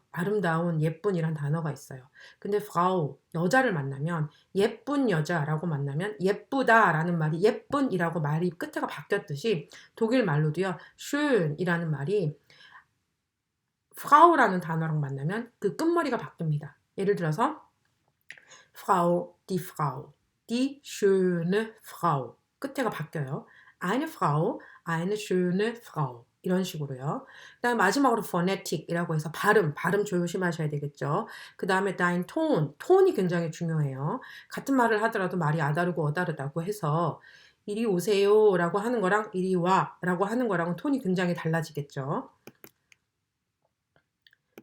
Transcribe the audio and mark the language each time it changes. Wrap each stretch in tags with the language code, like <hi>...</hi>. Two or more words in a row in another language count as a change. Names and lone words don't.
<ko>아름다운, 예쁜이란 단어가 있어요. 근데 Frau, 여자를 만나면 예쁜 여자라고 만나면 예쁘다라는 말이 예쁜이라고 말이 끝에가 바뀌었듯이 독일 말로도요. schön이라는 말이 Frau라는 단어랑 만나면 그 끝머리가 바뀝니다. 예를 들어서</ko> <de>Frau, die schöne Frau.</de> <ko>끝에가 바뀌어요.</ko> <de>Eine Frau, eine schöne Frau.</de> <ko>이런 식으로요. 그 다음에 마지막으로 phonetic이라고 해서 발음 조심하셔야 되겠죠. 그 다음에 dein 톤이 굉장히 중요해요. 같은 말을 하더라도 말이 아다르고 어다르다고 해서 이리 오세요 라고 하는 거랑 이리 와 라고 하는 거랑은 톤이 굉장히 달라지겠죠.</ko>